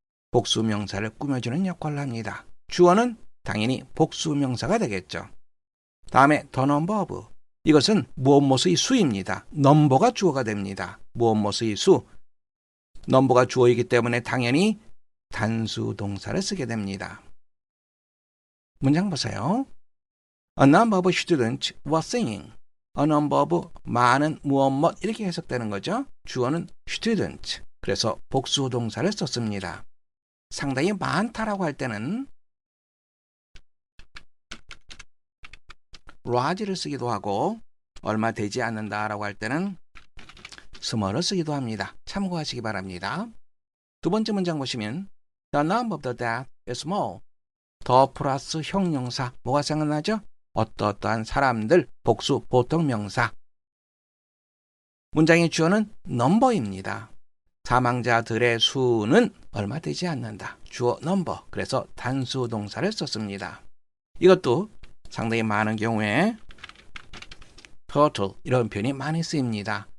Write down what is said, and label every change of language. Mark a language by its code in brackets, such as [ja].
[ko] 복수명사를 꾸며주는 역할을 합니다. 주어는 당연히 복수명사가 되겠죠. 다음에 [en] the number of, [ko] 이것은 무엇무엇의 수입니다. 넘버가 주어가 됩니다. 무엇무엇의 수, 넘버가 주어이기 때문에 당연히 단수 동사를 쓰게 됩니다. 문장 보세요. [en] A number of students were singing. A number of [ko] 많은 무엇 이렇게 해석되는 거죠. 주어는 student, 그래서 복수 동사를 썼습니다. 상당히 많다라고 할 때는 large를 쓰기도 하고 얼마 되지 않는다라고 할 때는 small을 쓰기도 합니다. 참고하시기 바랍니다. 두 번째 문장 보시면 [en] The number of the dead is small. [ko] 더 플러스 형용사 뭐가 생각나죠? 어떠한 사람들, 복수 보통 명사. 문장의 주어는 number입니다. 사망자들의 수는 얼마 되지 않는다. 주어 number, 그래서 단수 동사를 썼습니다. 이것도 상당히 많은 경우에 total 이런 표현이 많이 쓰입니다.